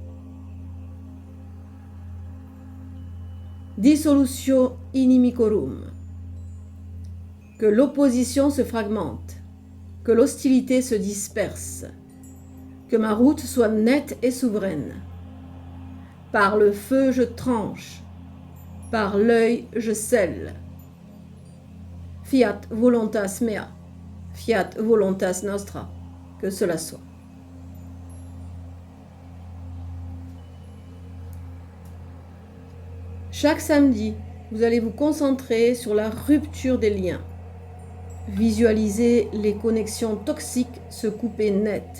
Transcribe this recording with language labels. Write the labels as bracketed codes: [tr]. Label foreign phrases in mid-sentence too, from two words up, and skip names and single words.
[la] Dissolutio inimicorum. [fr] Que l'opposition se fragmente, que l'hostilité se disperse, que ma route soit nette et souveraine. Par le feu je tranche, par l'œil je scelle. [la] Fiat voluntas mea, fiat voluntas nostra, [fr] que cela soit. Chaque samedi, vous allez vous concentrer sur la rupture des liens. Visualisez les connexions toxiques se couper net.